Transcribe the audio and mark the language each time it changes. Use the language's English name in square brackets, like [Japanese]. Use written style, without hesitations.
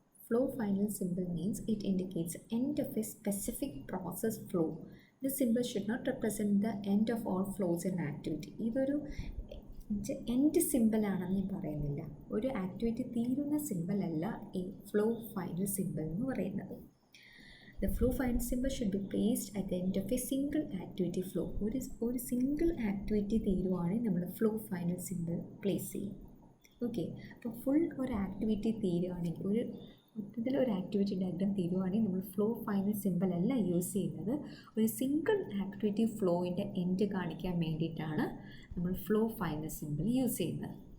[English] Flow final symbol means it indicates the end of a specific process flow. This symbol should not represent the end of all flows in activity. [Malayalam] ഇതൊരു end simple ആണെന്ന് ഞാൻ പറയുന്നില്ല, ഒരു activity തീരുന്ന simple അല്ല ഈ flow final simple എന്ന് പറയുന്നത്. [English] The flow final symbol should be placed at the end of a single activity flow. [Malayalam] ഒരു സിംഗിൾ ആക്ടിവിറ്റി തീരുവാണെങ്കിൽ നമ്മൾ ഫ്ലോ ഫൈനൽ സിമ്പിൾ പ്ലേസ് ചെയ്യും. ഓക്കെ, അപ്പോൾ ഫുൾ ഒരു ആക്ടിവിറ്റി തീരുവാണെങ്കിൽ, ഒരു ആക്ടിവിറ്റി ഡയഗ്രാം തീരുവാണെങ്കിൽ നമ്മൾ ഫ്ലോ ഫൈനൽ സിമ്പിൾ അല്ല യൂസ് ചെയ്യുന്നത്. ഒരു സിംഗിൾ ആക്ടിവിറ്റി ഫ്ലോയിൻ്റെ എൻഡ് കാണിക്കാൻ വേണ്ടിയിട്ടാണ് നമ്മൾ ഫ്ലോ ഫൈനൽ സിമ്പിൾ യൂസ് ചെയ്യുന്നത്.